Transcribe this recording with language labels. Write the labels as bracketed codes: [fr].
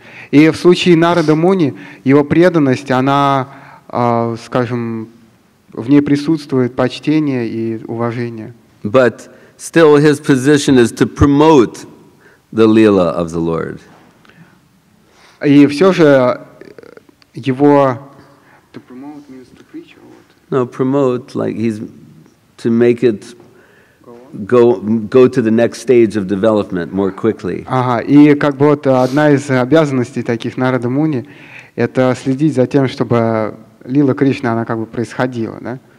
[ru] И в случае Нарада Муни, его преданность, она, скажем, в ней присутствует почтение и уважение. [en] But still his position is to promote the Leela of the Lord. [ru] И все же его... [en] To promote means to preach or what? No, promote, like he's to make it go to the next stage of development more quickly. [ru] Ага, и как бы вот одна из обязанностей таких Нарада Муни — это следить за тем, чтобы лила Кришны, она как бы происходила, да?